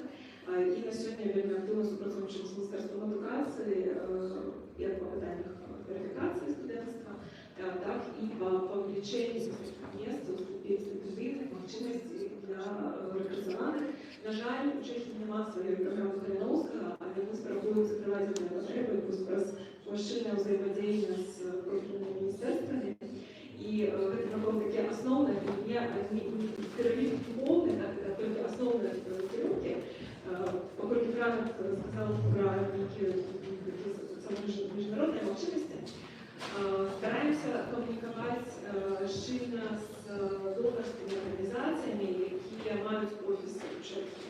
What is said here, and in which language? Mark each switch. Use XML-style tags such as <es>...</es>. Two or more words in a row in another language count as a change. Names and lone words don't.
<uk>І на сьогодні вельми активно співпрацюємо з Міністерством едукації, як по питаннях верифікації студентства, так і по увеличенню місць у стипендійних можливостей для репресованих. На жаль, у Чехії немає своєї програми Калиновського, але ми спробуємо закривати ці потреби, якраз розширення взаємодії з профільними міністерствами.</uk> <ru>И это такие основные, не терапии полные, это только основные терапии. Поскольку Франк сказал про некие международные возможности, стараемся коммуниковать шире с донорскими организациями, которые имеют офисы в Чехии.</ru>